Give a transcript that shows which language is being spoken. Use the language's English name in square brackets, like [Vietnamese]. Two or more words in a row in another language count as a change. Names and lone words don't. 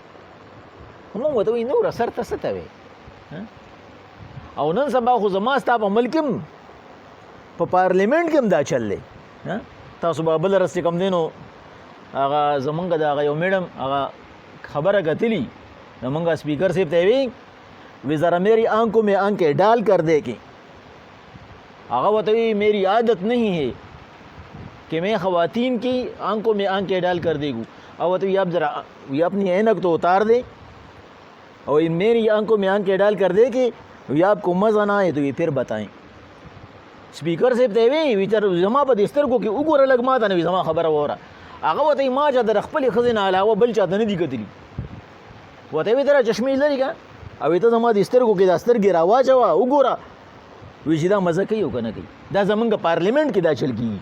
[Pashto] موږ ورته وایي نور اثر ته څه ته وایي. او نن سبا خو زما ستا په ملک هم په پارلیمنټ کې هم دا چل دی. تاسو به بله رس چې کوم دی نو هغه زمونږ د هغه یو میډم هغه خبره کتلي، زمونږ سپیکر صاحب ته یې وی [Urdu] ذرا میری آنکھوں میں آنکھیں ڈال کر دیکھیں. [Pashto] هغه ورته وایي [Urdu] میری عادت نہیں ہے کہ میں خواتین کی آنکھوں میں آنکھیں ڈال کر دیکھوں. اور [Pashto] ورته وایي [Urdu] آپ ذرا یہ اپنی عینک تو اتار دیں اور میری آنکھوں میں آنکھیں ڈال کر دیکھیں، یہ آپ کو مزہ نہ آئے تو یہ پھر بتائیں. [Pashto] سپیکر صاحب ته یې وایي زما په دې سترګو کې وګوره لږ ما ته نه وي زما خبره واوره. هغه ورته وایي ما چا د خپلې ښځې نه علاوه بل چا ته نه دي کتلي. ورته وایي ته را چشمې لرې که او ته زما د سترګو کې دا سترګې راواچوه وګوره. وایي چې دا مزه کوي او که نه کوي. دا زمونږ پارلیمنټ کې دا چل کېږي.